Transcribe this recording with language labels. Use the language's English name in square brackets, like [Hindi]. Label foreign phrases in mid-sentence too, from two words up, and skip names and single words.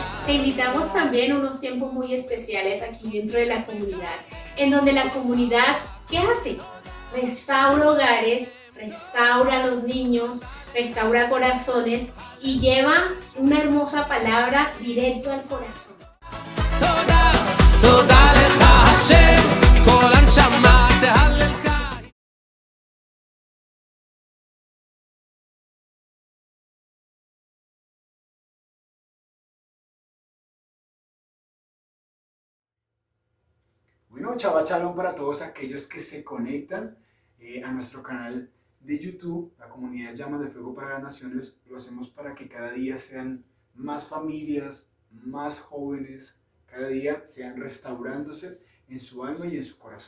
[Spanish] Te invitamos también a unos tiempos muy especiales aquí dentro de la comunidad, en donde la comunidad, ¿qué hace? Restaura hogares, restaura a los niños, restaura corazones y lleva una hermosa palabra directo al corazón. [Hebrew] תודה, תודה לך השם, כל הנשמה תהללך. [Spanish] Bueno, [Hebrew] שבת שלום [Spanish] para todos aquellos que se conectan a nuestro canal de YouTube, la comunidad Llamas de Fuego para las Naciones. Lo hacemos para que cada día sean más familias, más jóvenes, cada día sean restaurándose en su alma y en su corazón.